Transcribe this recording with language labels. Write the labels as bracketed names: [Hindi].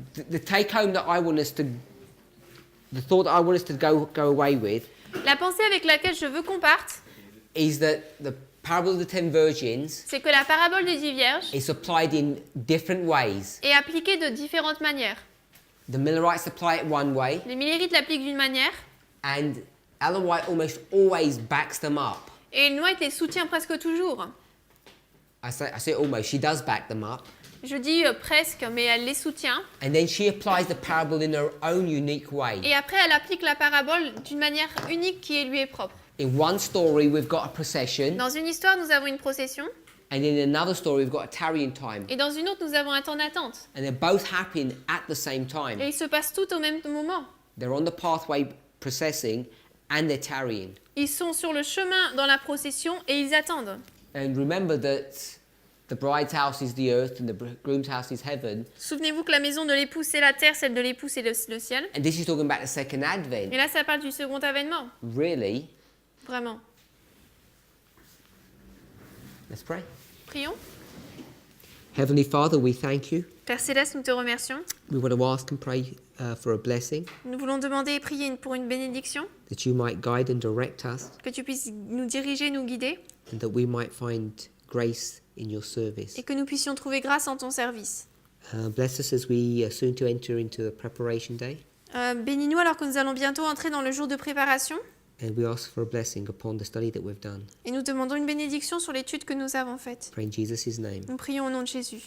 [English] The take home that I want us to, the thought that I want us to go away with [French] La pensée avec laquelle je veux qu'on parte, [English] is that the parable of the 10 virgins [French] c'est que la parabole des 10 vierges [English] is applied in different ways. [French] est appliquée de différentes manières. [English] The Millerites apply it one way, [French] Les Millérites l'appliquent d'une manière [English] and Ellen White almost always backs them up. [French] et Ellen White les soutient presque toujours. [English] I say almost, she does back them up. [French] Je dis presque, mais elle les soutient. [English] And then she applies the parable in her own unique way. [French] Et après, elle applique la parabole d'une manière unique qui lui est propre. [English] In one story, we've got a procession, [French] Dans une histoire, nous avons une procession, [English] and in another story, we've got a tarrying time. [French] et dans une autre, nous avons un temps d'attente. [English] And they're both happening at the same [French] Et [English] time. [French] ils se passent tous au même moment. [English] They're on the pathway processing, and they're tarrying. [French] Ils sont sur le chemin dans la procession et ils attendent. [English] And remember that the bride's house is the earth, and the groom's house is heaven. [French] Souvenez-vous que la maison de l'époux, c'est la terre, celle de l'époux, c'est le ciel. [English] And this is talking about the second advent. [French] Et là, ça parle du second avènement, [English] Really? [French] vraiment. [English] Let's pray. [French] Prions. [English] Heavenly Father, we thank you. [French] Père Céleste, nous te remercions. [English] We want to ask and pray for a blessing, [French] Nous voulons demander et prier pour une bénédiction, [English] that you might guide and direct us, [French] que tu puisses nous diriger, nous guider, [English] and that we might find grace in your service. [French] et que nous puissions trouver grâce en ton service. [English] Bless us as we are soon to enter into the preparation day. [French] Bénis-nous alors que nous allons bientôt entrer dans le jour de préparation. [English] And we ask for a blessing upon the study that we've done. [French] Et nous demandons une bénédiction sur l'étude que nous avons faite. [English] Pray in Jesus' name. [French] Nous prions au nom de Jésus.